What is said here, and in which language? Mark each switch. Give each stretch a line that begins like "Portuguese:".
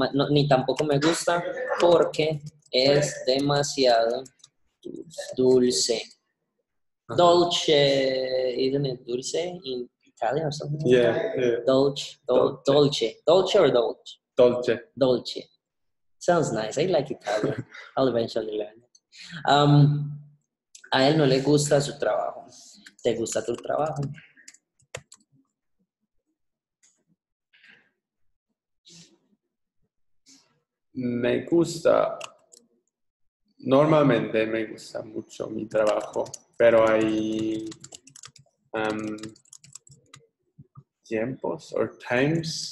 Spanish: Ni tampoco me gusta porque es demasiado dulce.
English: Dolce, isn't it dulce in Italian or something? Yeah. Dolce or dolce? Dolce. Sounds nice. I like Italian. I'll eventually learn it.
Spanish: A él no le gusta su trabajo. ¿Te gusta tu trabajo? Me gusta. Normalmente me gusta mucho mi trabajo, pero hay tiempos o times.